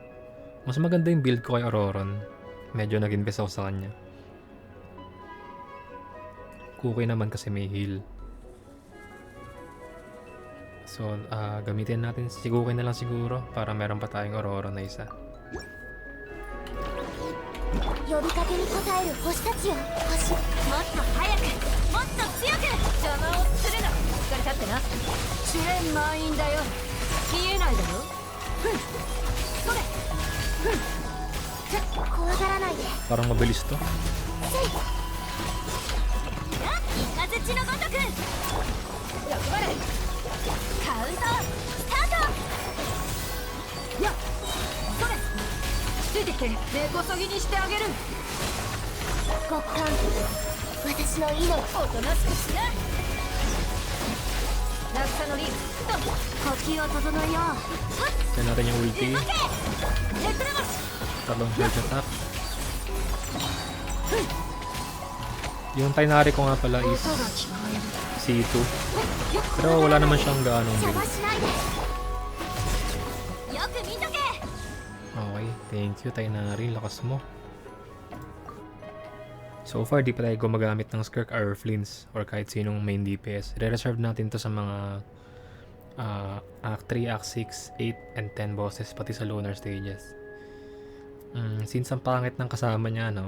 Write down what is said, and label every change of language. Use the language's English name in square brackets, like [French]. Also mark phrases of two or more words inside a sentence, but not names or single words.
[Filipino] Mas maganda yung build ko kay Auroron. Medyo nag-invest ako sa kanya. Cookie naman kasi may heal. So, gamitin natin si Cookie na lang siguro para meron pa tayong Auroron na isa. [Japanese] 呼びかけに応える星たちよ。星、もっと早く、もっと強く。邪魔をするな。しっかり立ってな。主演満員だよ。消えないだろ。それ。怖がらないで。 [Filipino] Parang mabilis to. [Japanese] イカズチのごとく。頑張れ。カウントスタート。やっ、それ。ついてきて、根こそぎにしてあげる。極寒、私の命。おとなしくしな。落下のリーフと呼吸を整えよう。 [Filipino] Kaya natin yung ulti. [Japanese] レッドラマス。 [Filipino] Tatlong [English] charge attack. [Filipino] Yung Tighnari ko nga pala is C2. Pero wala naman siyang gaanong [Japanese] 邪 [Filipino] build. [Japanese] 魔しないで。よく見とけ。 [English] Okay, thank you Tighnari. [Filipino] Lakas mo. So far, di pa tayo gumagamit ng Skirk or Flins or kahit sinong [English] main DPS. [Filipino] Re-reserve natin to sa mga [English] Act 3, Act 6, 8, and 10 bosses, [Filipino] pati sa [English] lunar stages. [Filipino] Since ang pangit ng kasama niya, no?